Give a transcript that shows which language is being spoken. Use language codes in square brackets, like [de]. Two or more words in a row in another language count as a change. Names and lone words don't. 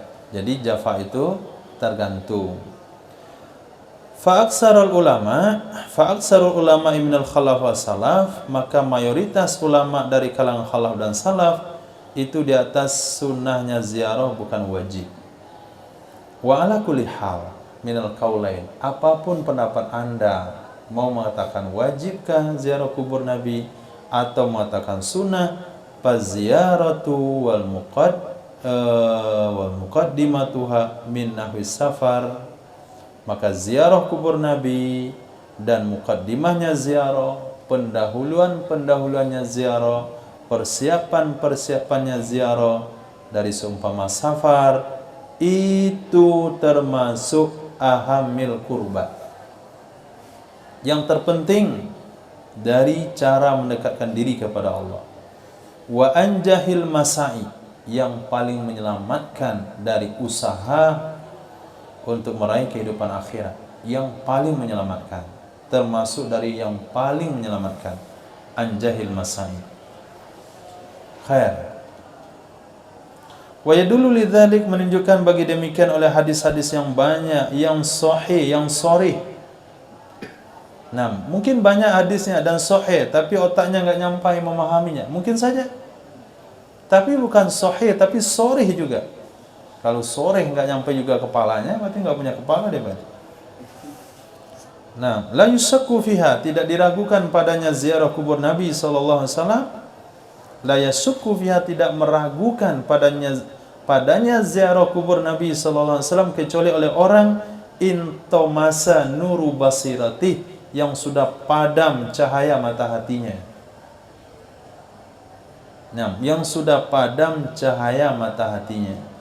[id] Jadi jafa itu tergantung. [ar] فأكثر العلماء من الخلف والسلف, [id] maka mayoritas ulama dari kalangan khalaf dan salaf itu di atas sunnahnya ziarah, bukan wajib. [ar] وعلى كل حال من القولين, [id] apapun pendapat Anda, mau mengatakan wajibkah ziarah kubur Nabi atau mengatakan sunnah, [ar] فالزيارة وال ومقدماتها من نحو سفر, [id] maka ziarah kubur Nabi dan mukaddimahnya ziarah, pendahuluannya ziarah, persiapannya ziarah dari seumpama safar, itu termasuk [ar] أهم القربات, [id] yang terpenting dari cara mendekatkan diri kepada Allah. [ar] وأنجح المساعي, [id] yang paling menyelamatkan dari usaha untuk meraih kehidupan akhirat, yang paling menyelamatkan, termasuk dari yang paling menyelamatkan. [ar] أنجح المساعي خير. ويدل لذلك, [id] menunjukkan bagi demikian oleh hadis-hadis yang banyak, yang sahih, yang sharih. Nah, mungkin banyak hadisnya dan sahih, tapi otaknya enggak nyampai memahaminya. Mungkin saja. Tapi bukan sahih, tapi sharih juga. Kalau sore enggak nyampe juga kepalanya, berarti enggak punya kepala dia berarti. Nah, [ar] لا يشك فيها, [id] tidak diragukan padanya ziarah kubur Nabi [ar] صلى الله عليه وسلم. لا يشك فيها, [id] tidak meragukan padanya ziarah kubur Nabi [ar] صلى الله عليه وسلم, [id] kecuali oleh orang [ar] انطمس نور بصيرته, [id] yang sudah padam cahaya mata hatinya. Nah, yang sudah padam cahaya mata hatinya.